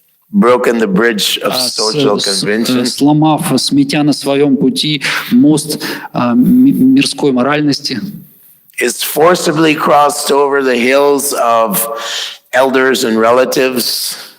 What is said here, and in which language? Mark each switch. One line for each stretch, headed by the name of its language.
English: Broken the bridge of social convention.
Russian: Сломав, сметя на своем пути мост мирской моральности.
English: Is forcibly crossed over the hills of elders and relatives.